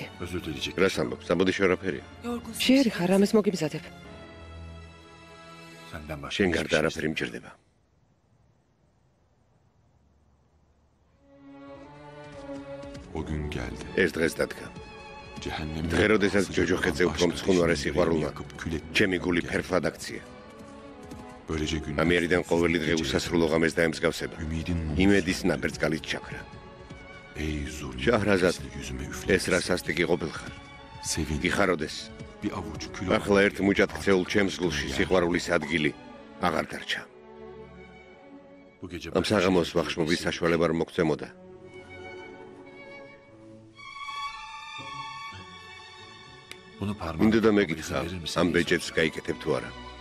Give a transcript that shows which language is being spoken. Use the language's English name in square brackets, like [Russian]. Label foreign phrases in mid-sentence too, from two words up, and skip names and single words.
[Turkish] Özür dileyecek. [Georgian] რას ამბობ? საბოდიშო არაფერია. შეერი ხარ, ამას მოგიმზადებ. [Turkish] Senden başka [Georgian] შენ [Turkish] hiçbir [Georgian] გარდა [Turkish] şey [Georgian] არაფერი მჭირდება. [Turkish] O gün geldi. [Georgian] ეს დღეს დადგა. [Turkish] Cehennemde [Georgian] დღე, როდესაც ჯოჯოხეთზე უფრო [Turkish] başka [Georgian] მწყუნვარე [Turkish] hiçbir [Georgian] სიყვარულმა [Turkish] yakıp kül etmeye [Georgian] ჩემი გული [Turkish] geldi. [Georgian] ფერფლად აქცია. [Turkish] Böylece gün [Georgian] ამიერიდან ყოველი დღე უსასრულო ღამეს დაემსგავსება. [Turkish] ümidin [Georgian] იმედის ნაბერწკალით ჩაქრა. [Turkish] Ey zulüm. [Georgian] შაჰრაზად, [Turkish] yüzüme [Georgian] ეს რა სასტიკი ყოფილხარ. [Turkish] Sevin. [Georgian] იხაროდეს. [Turkish] Bir avuç kül [Georgian] ახლა ერთ მუჭად ქცეულ ჩემს გულში სიყვარულის ადგილი აღარ დარჩა. [Turkish] Bu gece [Georgian] ამ საღამოს ვახშმობის საშუალება არ მოგცემოდა. [Turkish] Bunu parmağım. [Georgian] მინდოდა მეკითხა, ამ ბეჭედს გაიკეთებ თუ არა.